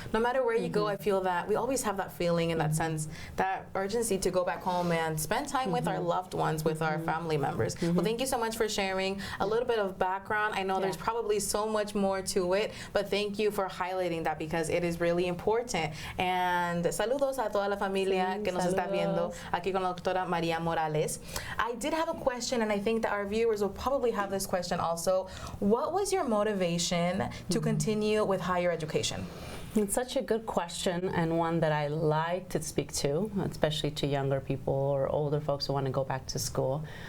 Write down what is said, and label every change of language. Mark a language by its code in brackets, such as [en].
[en] No matter where you go, I feel that we always have that feeling and that sense, that urgency to go back home and spend time with our loved ones, with our family members. Well, thank you so much for sharing a little bit of background. I know there's probably so much more to it, but thank you for highlighting that because it is really important. [es] And saludos a toda la familia que nos está viendo aquí con la doctora Maria Morales. [en] I did have a question, and I think that our viewers will probably have this question also. What was your motivation to continue with higher education? It's such a good question, and one that I like to speak to, especially to younger people or older folks who want to go back to school.